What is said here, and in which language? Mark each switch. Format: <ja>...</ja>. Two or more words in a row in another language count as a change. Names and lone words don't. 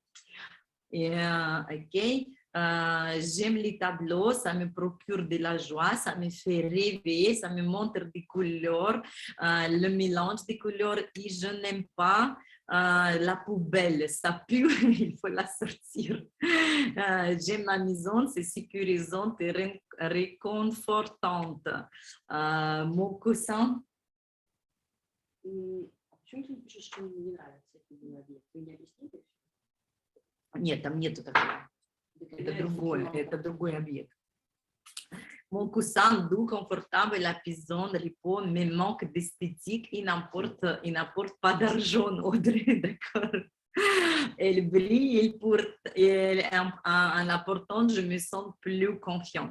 <fr>J'aime les tableaux, ça me procure de la joie, ça me fait rêver, ça me montre des couleurs, le mélange des couleurs et je n'aime pas la poubelle, ça pue, il faut la sortir. J'aime la maison, c'est sécurisante et réconfortante. Mon coussin.</fr> <ru>Почему ты пишешь, что мне не нравится это объект? Вы не объясните? Нет, там нету такого. Это другой объект.</ru> <fr>Mon coussin doux, confortable, apaisant, repos, me manque d'esthétique, il n'apporte pas d'argent, Audrey, d'accord. Elle brille, en apportant, je me sens plus confiante.</fr>